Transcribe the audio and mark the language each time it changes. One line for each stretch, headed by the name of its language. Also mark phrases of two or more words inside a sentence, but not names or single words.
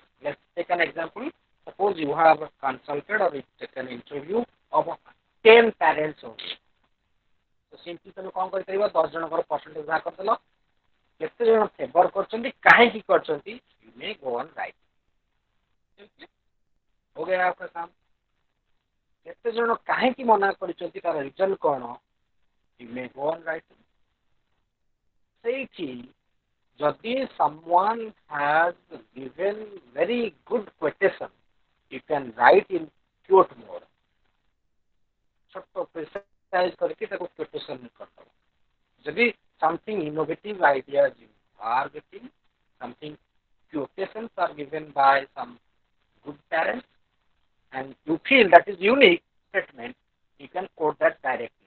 English: Let's take an example. Suppose you have consulted or taken an interview of 10 parents only. So simply
Odia: তুমি କଣ କରିପାରିବ, 10 ଜଣଙ୍କର percentage ବାହାର କରିଦେଲ, କେତେ ଜଣ ଫେଭର କରୁଛନ୍ତି, କାହିଁକି କରୁଛନ୍ତି,
English: you may go on right.
Hindi: हो गया आपका काम.
Odia: କେତେ ଜଣ କାହିଁକି ମନା କରିଛନ୍ତି, ତାର ରିଜନ କଣ,
English: you may go on right.
Odia: ସେଇଠି ଯଦି
English: someone has given very good quotation, you can write in quote mode.
Hindi: छोट precise करके ताको quotation करदो.
English: ଯଦି something innovative ideas you are getting, something quotations are given by some good parents, and you feel that is unique statement, you can quote that directly.